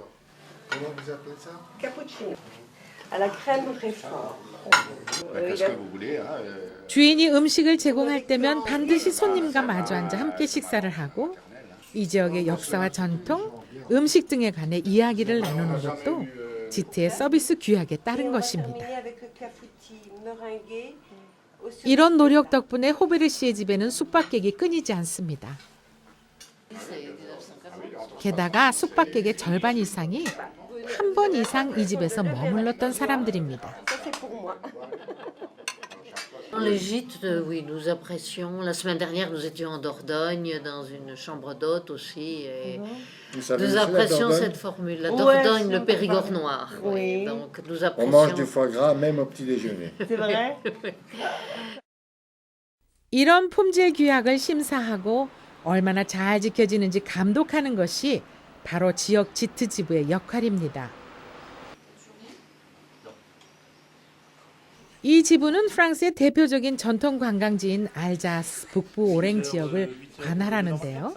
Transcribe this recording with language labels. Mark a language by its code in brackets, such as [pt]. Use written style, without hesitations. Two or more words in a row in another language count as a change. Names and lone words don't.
[ko] 주인이 음식을 제공할 때면 반드시 손님과 마주 앉아 함께 식사를 하고 이 지역의 역사와 전통, 음식 등에 관해 이야기를 나누는 것도 지트의 서비스 규약에 따른 것입니다. 이런 노력 덕분에 호베르시의 집에는 숙박객이 끊이지 않습니다. 게다가 숙박객의 절반 이상이 한 번 이상 이 집에서 머물렀던 사람들입니다. [fr] Les gîtes, oui, nous apprécions. La semaine dernière, nous étions en Dordogne, dans une chambre d'hôte aussi. Et nous apprécions cette formule. La Dordogne, le Périgord noir. Oui. Donc, nous apprécions. On mange du foie gras même au petit déjeuner. C'est vrai? [ko] 이런 품질 규약을 심사하고 얼마나 잘 지켜지는지 감독하는 것이 바로 지역 지트 지부의 역할입니다. 이 지부는 프랑스의 대표적인 전통 관광지인 알자스 북부 오랭 지역을 관할하는데요.